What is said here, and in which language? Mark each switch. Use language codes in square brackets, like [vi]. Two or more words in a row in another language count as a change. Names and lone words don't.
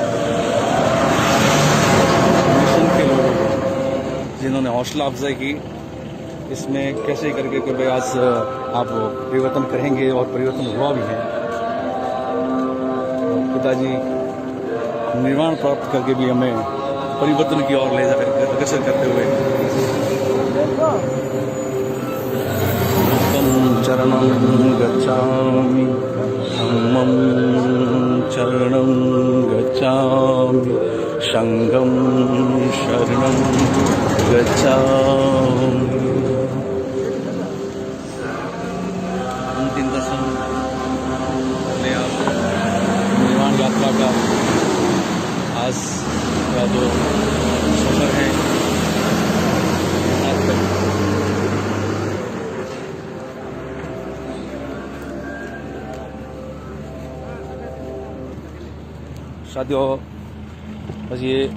[hi] मिशन के लोगों को जिन्होंने हौसला अफजाई की, इसमें कैसे करके कि भाई आज आप परिवर्तन करेंगे और परिवर्तन हुआ भी है। पिताजी निर्वाण प्राप्त करके भी हमें परिवर्तन की ओर ले जाकर अग्रसर करते हुए [pi] चरणं गच्छामि, धम्मं चरणं गच्छामि, संघं शरणं गच्छामि। [hi] अंतिम दर्शन ले आप निर्वाण यात्रा का आज का जो सफर है आज तक साथियों, बस ये